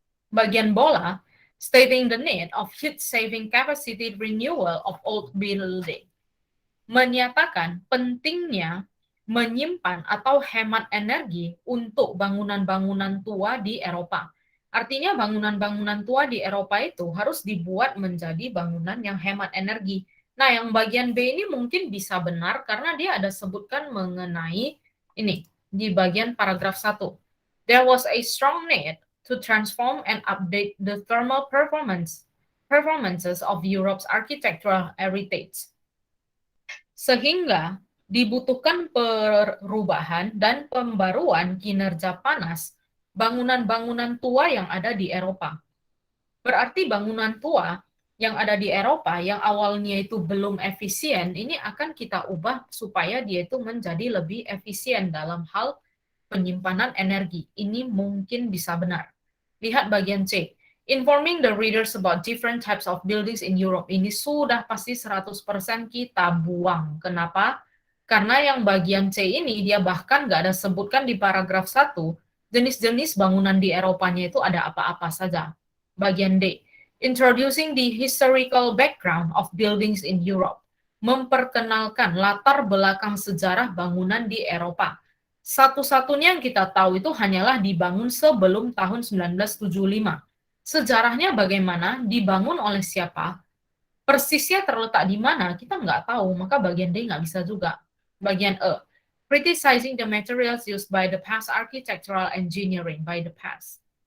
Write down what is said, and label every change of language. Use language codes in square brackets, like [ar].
[id] Bagian bola, [en] stating the need of heat saving capacity renewal of old building. [id] Menyatakan pentingnya menyimpan atau hemat energi untuk bangunan-bangunan tua di Eropa. Artinya bangunan-bangunan tua di Eropa itu harus dibuat menjadi bangunan yang hemat energi. Nah, yang bagian B ini mungkin bisa benar karena dia ada sebutkan mengenai ini di bagian paragraf 1. [en] There was a strong need to transform and update the thermal performances of Europe's architectural heritage. [id] Sehingga dibutuhkan perubahan dan pembaruan kinerja panas bangunan-bangunan tua yang ada di Eropa. Berarti bangunan tua yang ada di Eropa yang awalnya itu belum efisien, ini akan kita ubah supaya dia itu menjadi lebih efisien dalam hal penyimpanan energi. Ini mungkin bisa benar. Lihat bagian C. [en] Informing the readers about different types of buildings in Europe. [id] Ini sudah pasti 100% kita buang. Kenapa? Karena yang bagian C ini dia bahkan nggak ada sebutkan di paragraf 1 jenis-jenis bangunan di Eropanya itu ada apa-apa saja. Bagian D. [en] Introducing the historical background of buildings in Europe. [id] Memperkenalkan latar belakang sejarah bangunan di Eropa. Satu-satunya yang kita tahu itu hanyalah dibangun sebelum tahun 1975. Sejarahnya bagaimana, dibangun oleh siapa, persisnya terletak di mana, kita nggak tahu, maka bagian D nggak bisa juga. Bagian E, [en] Criticizing the materials used by the past architectural engineering by the past.